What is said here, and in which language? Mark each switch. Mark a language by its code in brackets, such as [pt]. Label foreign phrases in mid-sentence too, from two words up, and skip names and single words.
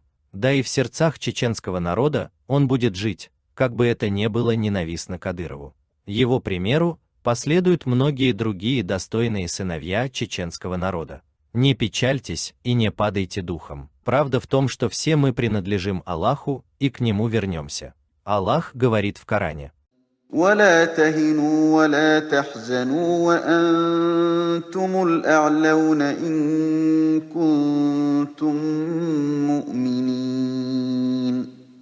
[ru] Да и в сердцах чеченского народа он будет жить, как бы это ни было ненавистно Кадырову. Его примеру последуют многие другие достойные сыновья чеченского народа. Не печальтесь и не падайте духом. Правда в том, что все мы принадлежим Аллаху и к Нему вернемся. Аллах говорит в Коране: [ar] ولا تهنوا ولا تحزنوا وأنتم الأعلون إن كنتم مؤمنين